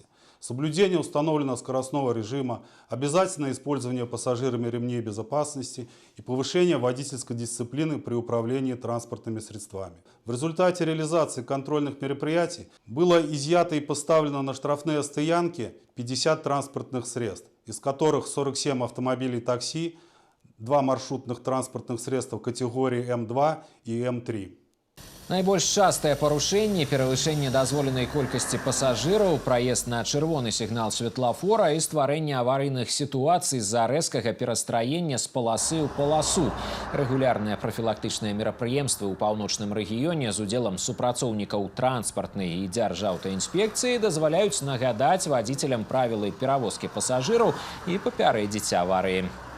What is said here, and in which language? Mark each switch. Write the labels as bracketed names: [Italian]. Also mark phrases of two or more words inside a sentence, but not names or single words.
[Russian] Соблюдение установленного скоростного режима, обязательное использование пассажирами ремней безопасности и повышение водительской дисциплины при управлении транспортными средствами. В результате реализации контрольных мероприятий было изъято и поставлено на штрафные стоянки 50 транспортных средств, из которых 47 автомобилей такси, 2 маршрутных транспортных средства категории М2 и М3. [Belarusian] Найбольш частыя парушэнні, перавышэнне дазволенай колькасці пасажыраў, праезд на чырвоны сігнал светлафора і стварэнне аварыйных сітуацый з-за рэзкага перастраення з паласы ў паласу. Рэгулярныя прафілактычныя мерапрыемствы ў паўночным рэгіёне з удзелам супрацоўнікаў транспартнай і дзяржаўтаінспекцыі дазваляюць нагадаць вадзіцелям правілы перавозкі пасажыраў і папярэдзіць аварыі.